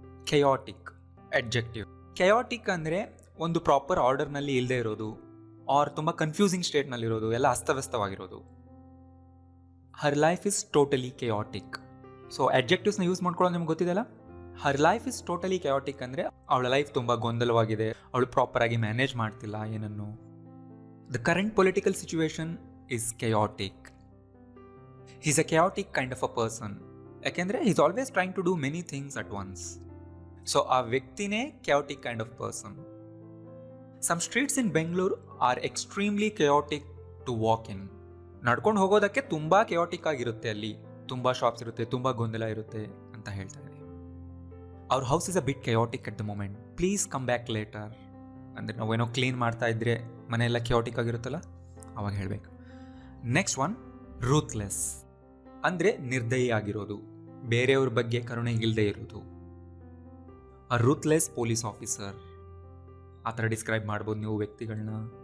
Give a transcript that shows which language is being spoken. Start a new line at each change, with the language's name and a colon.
Kannada: ಕೆಯಾಟಿಕ್ adjective. ಕೆಯಾಟಿಕ್ ಅಂದರೆ ಒಂದು proper ಆರ್ಡರ್ನಲ್ಲಿ ಇಲ್ಲದೆ ಇರೋದು, ಆರ್ ತುಂಬ ಕನ್ಫ್ಯೂಸಿಂಗ್ ಸ್ಟೇಟ್ನಲ್ಲಿರೋದು, ಎಲ್ಲ ಅಸ್ತವ್ಯಸ್ತವಾಗಿರೋದು.
English: Her life is totally chaotic.
Kannada: So ಅಡ್ಜೆಕ್ಟಿವ್ಸ್ನ use ಮಾಡ್ಕೊಳ್ಳೋದು ನಿಮ್ಗೆ ಗೊತ್ತಿದೆಯಲ್ಲ.
English: her life is totally chaotic
Kannada: ಅಂದರೆ ಅವಳ ಲೈಫ್ ತುಂಬ ಗೊಂದಲವಾಗಿದೆ, ಅವಳು ಪ್ರಾಪರಾಗಿ ಮ್ಯಾನೇಜ್ ಮಾಡ್ತಿಲ್ಲ ಏನನ್ನು.
English: The current political situation is chaotic. He's a chaotic kind of a person. ಯಾಕೆಂದರೆ he's always trying to do many things at once. So
Kannada: ಆ ವ್ಯಕ್ತಿನೇ
English: chaotic kind of person. Some streets in Bangalore are extremely chaotic to walk in.
Kannada: ನಡ್ಕೊಂಡು ಹೋಗೋದಕ್ಕೆ ತುಂಬ chaotic ಆಗಿರುತ್ತೆ, ಅಲ್ಲಿ ತುಂಬ shops ಇರುತ್ತೆ, ತುಂಬ ಗೊಂದಲ ಇರುತ್ತೆ ಅಂತ ಹೇಳ್ತಾ ಇದೆ.
English: Our house is a bit chaotic at the moment. Please come back later.
Kannada: ಅಂದರೆ ನಾವೇನೋ ಕ್ಲೀನ್ ಮಾಡ್ತಾ ಇದ್ರೆ ಮನೆಯೆಲ್ಲ ಕ್ಯಾಟಿಕ್ ಆಗಿರುತ್ತಲ್ಲ, ಅವಾಗ ಹೇಳಬೇಕು. ನೆಕ್ಸ್ಟ್ ಒನ್, ರೂತ್ಲೆಸ್ ಅಂದರೆ ನಿರ್ದಯಿ ಆಗಿರೋದು, ಬೇರೆಯವ್ರ ಬಗ್ಗೆ ಕರುಣೆ ಇಲ್ಲದೆ ಇರೋದು.
English: a ruthless police officer,
Kannada: ಆ ಥರ ಡಿಸ್ಕ್ರೈಬ್ ಮಾಡ್ಬೋದು ನೀವು ವ್ಯಕ್ತಿಗಳನ್ನ.